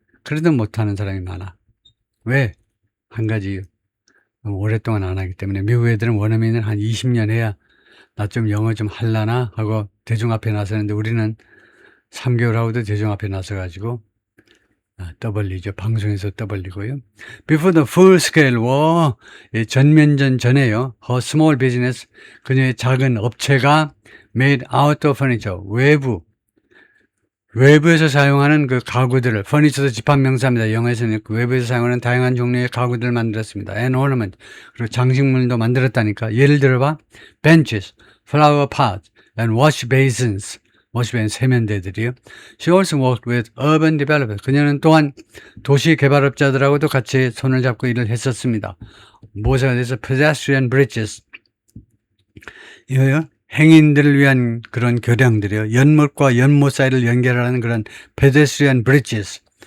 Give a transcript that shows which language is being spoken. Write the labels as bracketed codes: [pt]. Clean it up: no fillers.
[ko] 그래도 못하는 사람이 많아. 왜? 한 가지 오랫동안 안 하기 때문에 미국 애들은 원어민을 한 20년 해야 나 좀 영어 좀 할라나 하고 대중 앞에 나서는데 우리는 3개월 하고도 대중 앞에 나서가지고 떠벌리죠. 방송에서 떠벌리고요. [en] Before the full-scale war, 전면전 전에요. [ko] Her small business, 그녀의 작은 업체가 made outdoor furniture, 외부에서 사용하는 그 가구들을, furniture도 집합명사입니다. 영어에서는 그 외부에서 사용하는 다양한 종류의 가구들을 만들었습니다. And ornament, 그리고 장식물도 만들었다니까. [en] 예를 들어봐, benches, flower pots, and wash basins. [ko] 워시벤 세면대들이요. [en] She also worked with urban developers. [ko] 그녀는 또한 도시 개발업자들하고도 같이 손을 잡고 일을 했었습니다. 무엇에 대해서 pedestrian bridges. 이거요. 행인들을 위한 그런 교량들이요. 연못과 연못 사이를 연결하는 그런 pedestrian bridges.